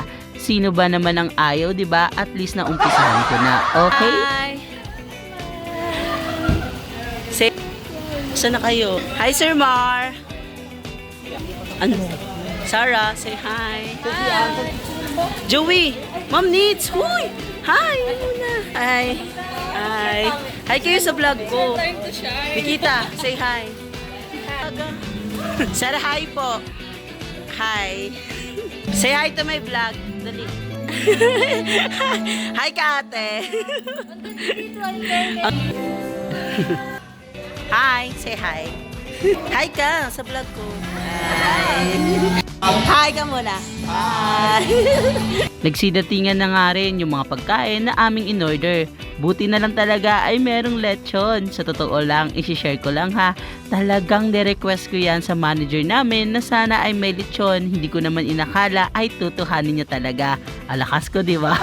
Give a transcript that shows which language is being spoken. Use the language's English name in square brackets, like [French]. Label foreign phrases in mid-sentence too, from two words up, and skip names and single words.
[Filipino] Sino ba naman ang ayaw, 'di ba? [English] At least [Filipino] na umpisahan ko na. Okay? Hi. Say, saan na kayo? Hi, Sir Mar. Ano? Sarah, [English] say hi. [Filipino] Joey, Ma'am Needs. Huy! Hi! Muna. Hi. Hi. Hi kayo sa vlog ko. [English] Nikita, say hi. [Filipino] Sarah, hi po. Hi. [English] Say hi to my vlog. Dali. [Filipino] Hi ka ate. [English] Hi, say hi. [Filipino] Hi ka sa vlog ko. Hi. Hi ka muna. Hi. Nagsidatingan na nga rin yung mga pagkain na aming in-order. Buti na lang talaga ay merong lechon. Sa totoo lang, isi-share ko lang ha. Talagang ni-request ko yan sa manager namin na sana ay may lechon. Hindi ko naman inakala ay tutuhanin niya talaga. Alakas ko, di ba?